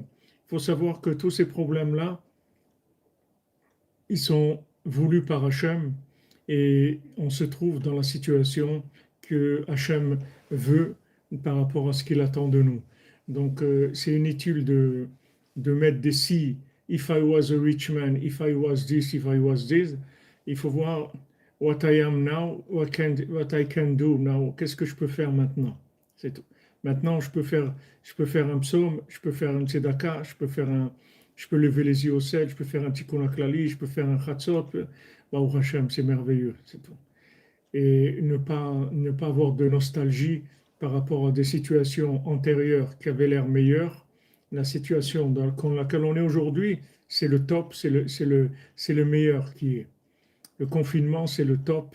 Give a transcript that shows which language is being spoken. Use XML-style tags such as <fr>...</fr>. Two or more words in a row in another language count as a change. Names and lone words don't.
<fr>Il faut savoir que tous ces problèmes-là, ils sont voulus par Hachem et on se trouve dans la situation que Hachem veut par rapport à ce qu'il attend de nous. Donc c'est inutile de mettre des si,</fr> <en>if I was a rich man, if I was this, if I was this.</en> <fr>Il faut voir</fr> <en>what I am now, what I can do now.</en> <fr>Qu'est-ce que je peux faire maintenant? C'est tout. Maintenant, je peux faire un psaume, je peux faire un tzedaka, je peux lever les yeux au ciel, je peux faire un</fr> <he>תיקון כללי,</he> <fr>je peux faire un chatzot.</fr> <he>ברוך השם,</he> <fr>c'est merveilleux, c'est tout. Et ne pas avoir de nostalgie par rapport à des situations antérieures qui avaient l'air meilleures. La situation dans laquelle on est aujourd'hui, c'est le top, c'est le meilleur qui est. Le confinement, c'est le top.</fr>